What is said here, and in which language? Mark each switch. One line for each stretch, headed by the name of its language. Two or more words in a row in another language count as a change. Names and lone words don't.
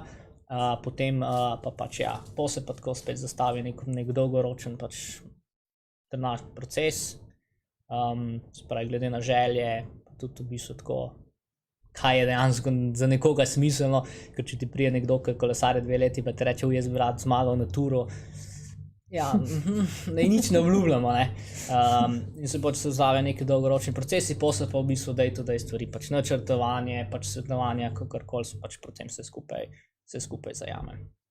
Slovenian: Potem pa pač po se pa tako spet zastavi nek dolgoročen pač trenažni proces, se pravi, glede na želje, tudi v bistvu tako, kaj je dejansko za nekoga smiselno, ker če ti prije nekdo, ki kolesarje 2 leti, pa ti reče, jaz bi rad zmagal na Turu, nič ne obljubljamo, ne. In se pač se zave neki dolgoročni procesi, posle pa v bistvu
English: day-to-day
Slovenian: stvari, pač načrtovanje, pač svetovanje, kakorkoli se pač potem vse skupaj zajame.